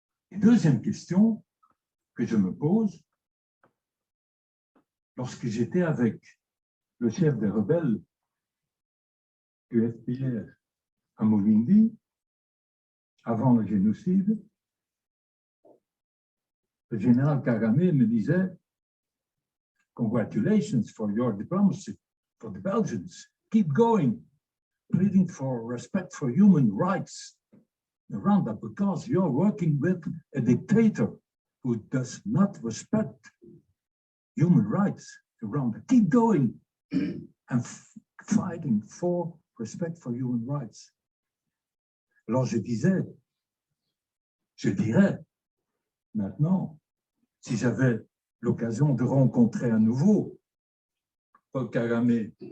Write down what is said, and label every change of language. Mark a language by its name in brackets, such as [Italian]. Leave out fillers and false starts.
[French] Et deuxième question que je me pose, lorsque j'étais avec le chef des rebelles du FPR à Movindi, avant le génocide, le général Kagame me disait « [English] Congratulations for your diplomacy, for the Belgians. Keep going, pleading for respect for human rights around that, because you're working with a dictator who does not respect human rights around that. Keep going and fighting for respect for human rights. [French] » Alors je dirais, maintenant, si j'avais l'occasion de rencontrer à nouveau Paul Kagame,